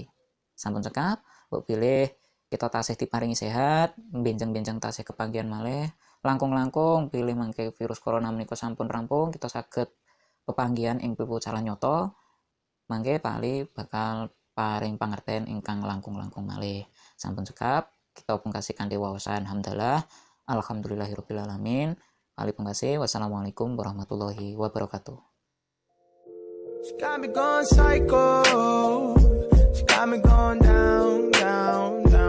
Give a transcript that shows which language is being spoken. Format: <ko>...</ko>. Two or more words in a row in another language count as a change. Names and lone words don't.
<jv>Sampun cekap, mbok pilih kita tasih diparingi sehat, benjang-benjang tasih kepanggihan malih, langkung-langkung pilih mangke virus corona menika sampun rampung, kita saged pepanggihan ing piwucalan nyoto, mangke Pak Ali bakal paring pangerten ingkang langkung-langkung malih. Sampun cekap, kita pungkasi kanthi waosan hamdalah.</jv> <ar>Alhamdulillahirabbil alamin.</ar> <jv>Ali pungkasi.</jv> <ar>Wassalamualaikum warahmatullahi wabarakatuh.</ar> <en>She got me going psycho. She got me going down, down.</en>